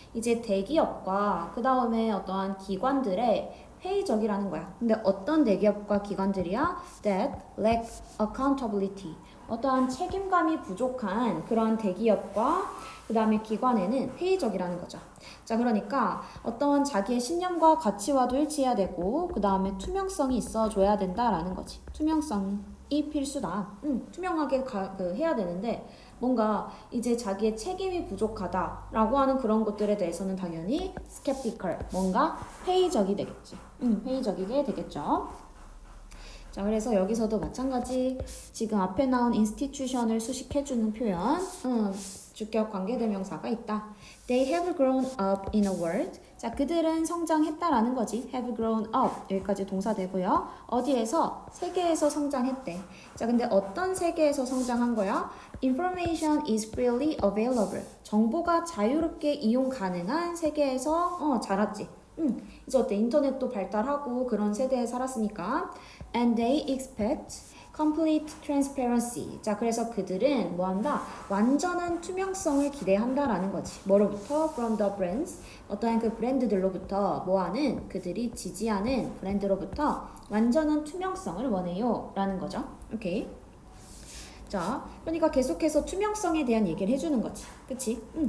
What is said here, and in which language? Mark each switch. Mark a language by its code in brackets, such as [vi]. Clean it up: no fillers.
[ko] 이제 대기업과 그 다음에 어떠한 기관들의 회의적이라는 거야. 근데 어떤 대기업과 기관들이야? [en] That lack accountability. [ko] 어떠한 책임감이 부족한 그러한 대기업과 그 다음에 기관에는 회의적이라는 거죠. 자, 그러니까 어떠한 자기의 신념과 가치와도 일치해야 되고 그 다음에 투명성이 있어줘야 된다라는 거지. 투명성이 필수다. 투명하게 해야 되는데 뭔가 이제 자기의 책임이 부족하다라고 하는 그런 것들에 대해서는 당연히 skeptical, 뭔가 회의적이 되겠지. 회의적이게 되겠죠. 자, 그래서 여기서도 마찬가지 지금 앞에 나온 institution을 수식해주는 표현, 주격 관계대명사가 있다. [en] They have grown up in a world. [ko] 자, 그들은 성장했다라는 거지. [en] have grown up [ko] 여기까지 동사 되고요. 어디에서? 세계에서 성장했대. 자, 근데 어떤 세계에서 성장한 거야? [en] Information is freely available. [ko] 정보가 자유롭게 이용 가능한 세계에서 자랐지. 이제 어때? 인터넷도 발달하고 그런 세대에 살았으니까. [en] And they expect complete transparency. [ko] 자, 그래서 그들은 뭐한다? 완전한 투명성을 기대한다라는 거지. 뭐로부터? [en] From the brands. [ko] 어떠한 그 브랜드들로부터 뭐하는? 그들이 지지하는 브랜드로부터 완전한 투명성을 원해요. 라는 거죠. 오케이. 자, 그러니까 계속해서 투명성에 대한 얘기를 해주는 거지. 그치?